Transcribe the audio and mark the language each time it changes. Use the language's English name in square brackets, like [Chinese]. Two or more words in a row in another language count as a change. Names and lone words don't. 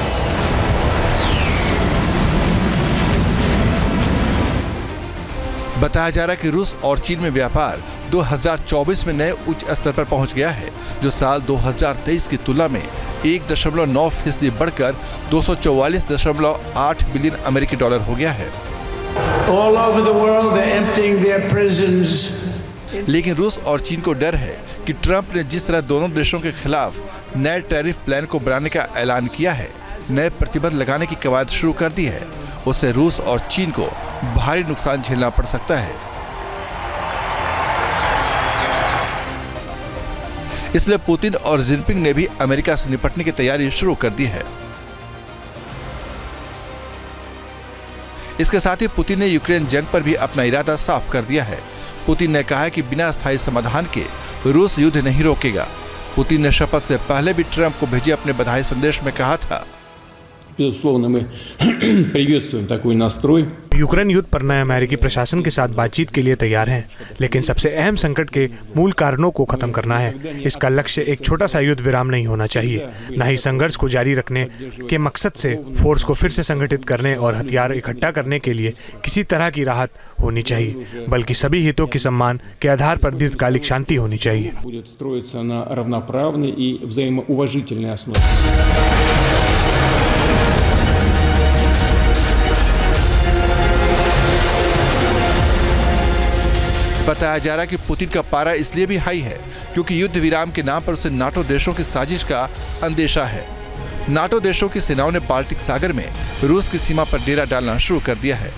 [Hindi] बताया जा रहा है कि रूस और चीन में व्यापार 2024 में नए उच्च स्तर पर पहुंच गया है, जो साल 2023 की तुलना में 1.9% बढ़कर 244.8 बिलियन अमेरिकी डॉलर हो गया है। [English] All over the world, they're emptying their prisons. [Hindi] लेकिन रूस और चीन को डर है कि ट्रंप ने जिस तरह दोनों देशों के खिलाफ नए [English] tariff plan [Hindi] को बनाने का ऐलान किया है, नए प्रतिबंध लगाने की कवायद शुरू कर दी है, उससे रूस और चीन को भारी नुकसान झेलना पड़ सकता है। इसलिए पुतिन और जिनपिंग ने भी अमेरिका से निपटने की तैयारी शुरू कर दी है। इसके साथ ही पुतिन ने यूक्रेन जंग पर भी अपना इरादा साफ कर दिया है। पुतिन ने कहा है कि बिना स्थायी समाधान के रूस युद्ध नहीं रोकेगा। पुतिन ने शपथ से पहले भी ट्रंप को भेजे अपने बधाई संदेश में कहा था, [Russian] Безусловно, мы приветствуем такой настрой. [Hindi] यूक्रेन युद्ध पर नए अमेरिकी प्रशासन के साथ बातचीत के लिए तैयार हैं, लेकिन सबसे अहम संकट के मूल कारणों को खत्म करना है। इसका लक्ष्य एक छोटा सा युद्ध विराम नहीं होना चाहिए, न ही संघर्ष को जारी रखने के मकसद से फोर्स को फिर से संगठित करने और हथियार इकट्ठा करने के लिए किसी तरह की राहत होनी चाहिए, बल्कि सभी हितों के सम्मान के आधार पर दीर्घकालिक शांति होनी चाहिए। [Russian] Будет строиться на равноправной и взаимоуважительной основе. [Hindi] बताया जा रहा है कि पुतिन का पारा इसलिए भी हाई है क्योंकि युद्ध विराम के नाम पर उसे नाटो देशों की साजिश का अंदेशा है। नाटो देशों की सेनाओं ने बाल्टिक सागर में रूस की सीमा पर डेरा डालना शुरू कर दिया है।